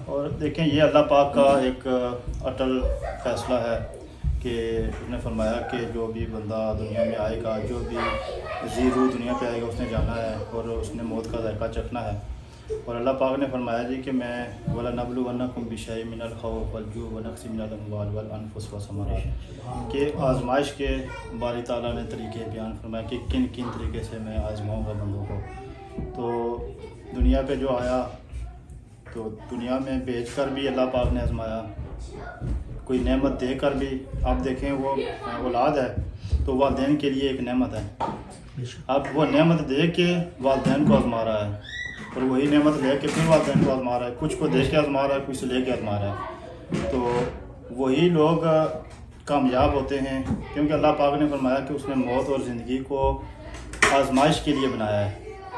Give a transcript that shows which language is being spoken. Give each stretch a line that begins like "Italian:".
Urdu: اور دیکھیں یہ اللہ پاک کا ایک اٹل فیصلہ ہے کہ اس نے فرمایا کہ جو بھی بندہ دنیا میں آئے گا, جو بھی ذی روح دنیا پہ آئے گا, اس نے جانا ہے اور اس نے موت کا ذائقہ چکھنا ہے. اور اللہ پاک نے فرمایا جی کہ میں
Arabic: وَلَنَبْلُوَنَّكُمْ بِشَيْءٍ مِّنَ الْخَوْفِ وَالْجُوعِ وَنَقْصٍ مِّنَ الْأَمْوَالِ وَالْأَنفُسِ وَالثَّمَرَاتِ
Urdu: کہ آزمائش کے باری تعالیٰ نے طریقے بیان فرمایا کہ کن طریقے سے میں آزماؤں گا بندوں کو. تو دنیا پہ جو آیا تو دنیا میں بھیج کر بھی اللہ پاک نے آزمایا, کوئی نعمت دے کر بھی. آپ دیکھیں وہ اولاد ہے تو والدین کے لیے ایک نعمت ہے. اب وہ نعمت دے کے والدین کو آزما رہا ہے اور وہی نعمت لے کے پھر والدین کو آزما رہا ہے. کچھ کو دے کے آزما رہا ہے, کچھ سے لے کے آزما رہا ہے. تو وہی لوگ کامیاب ہوتے ہیں کیونکہ اللہ پاک نے فرمایا کہ اس نے موت اور زندگی کو آزمائش کے لیے بنایا ہے.